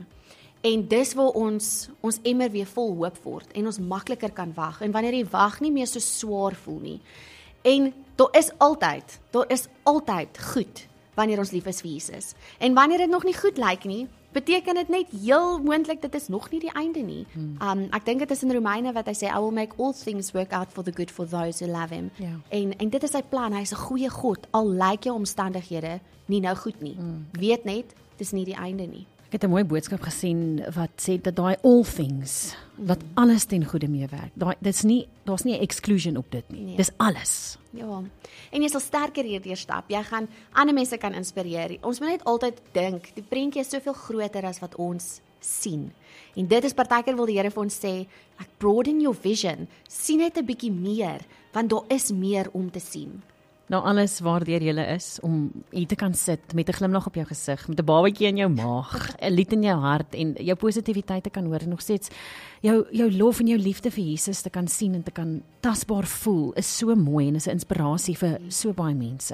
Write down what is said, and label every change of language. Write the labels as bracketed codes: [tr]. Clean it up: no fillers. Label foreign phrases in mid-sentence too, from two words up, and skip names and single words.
[af] En dis waar ons emmer weer vol hoop word en ons makliker kan wag en wanneer die wag nie meer so swaar voel nie. En daar is altyd goed wanneer ons lief is vir Jesus. En wanneer dit nog nie goed lyk nie, beteken dit net heel moontlik dit is nog nie die einde nie. Ek dink dit is in Romeine wat hy sê, [en] I will make all things work out for the good for those who love him. [af] Ja. En dit is sy plan, hy is 'n goeie God, al lyk jou omstandighede nie nou goed nie. Weet net, dis nie die einde nie. Ek het 'n mooi boodskap gesien wat sê dat daai [en] all things, [af] wat alles ten goeie meewerk. Daar's nie 'n exclusion op dit nie. Nee. Dis alles. Ja, en jy sal sterker hierdeur stap. Jy gaan ander mense kan inspireer. Ons moet net altyd dink, die prentjie is soveel groter as wat ons sien. En dit is partykeer wil die Here vir ons sê, [en] like broaden your vision. [af] Sien net 'n bietjie meer, want daar is meer om te sien. Nou alles waardeur jy is om hier te kan sit met 'n glimlag op jou gesig, met 'n babatjie in jou maag, 'n lied in jou hart en jou positiwiteit te kan hoor en nog steeds jou lof en jou liefde vir Jesus te kan sien en te kan tasbaar voel, is so mooi en is 'n inspirasie vir so baie mense.